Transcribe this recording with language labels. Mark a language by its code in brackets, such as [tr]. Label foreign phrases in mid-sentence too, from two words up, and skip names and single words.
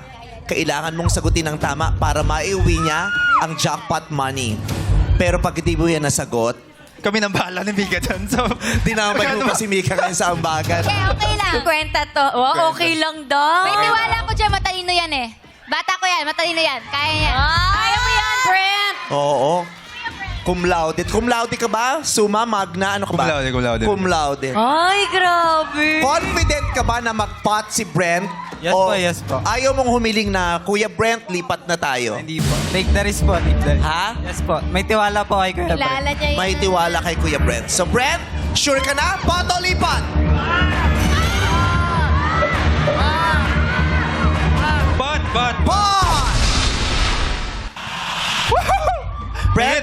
[tl] Kailangan mong sagutin ng tama para maiuwi niya ang jackpot money. Pero pag hindi mo yan nasagot, Kami nang bahala ni Mika dyan. So, dinamay mo pa si Mika ngayon sa ambagan. Okay lang. Kwenta to. Oh, okay lang daw. May tiwala ko dyan, matalino yan eh. Bata ko yan, matalino yan. Kaya yan. Kaya mo yan, Brent. Oo. [la] Cum laude. Cum laude [tl] ka ba? [la] Summa, magna, [tl] ano ka ba? [la] Cum laude, cum laude. Cum laude. [tl] Ay, grabe. Confident ka ba na mag-pot si Brent? Yes O po, yes po. Ayaw mong humiling na, Kuya Brent, lipat na tayo. Hindi po. [en] Take the risk po, take the risk. [tl] Ha? Yes po. May tiwala po kay Kuya Brent. Kilala niya yan. May tiwala kay Kuya Brent. So Brent, sure ka na? Pot o lipat? But. Pot! Brent,